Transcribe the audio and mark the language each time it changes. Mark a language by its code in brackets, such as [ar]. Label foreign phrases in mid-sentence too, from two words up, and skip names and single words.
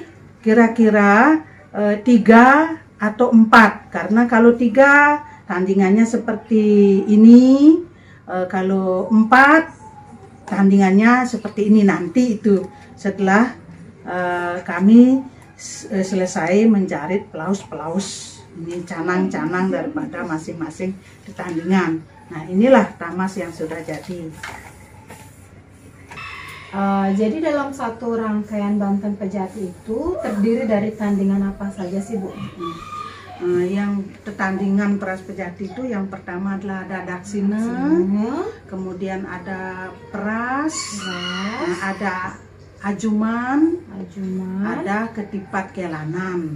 [id] Kira-kira 3 atau 4. Karena kalau 3 tandingannya seperti ini. Kalau 4 tandingannya seperti ini nanti itu setelah kami selesai menjarit pelaus-pelaus, ini canang-canang daripada masing-masing tandingan. Nah, inilah tamas yang sudah jadi. Jadi dalam satu rangkaian Banten Pejati itu terdiri dari tandingan apa saja sih Bu? Yang tetandingan peras pejati itu yang pertama adalah ada daksine, kemudian ada peras, ada ajuman, ada ketipat kelanan.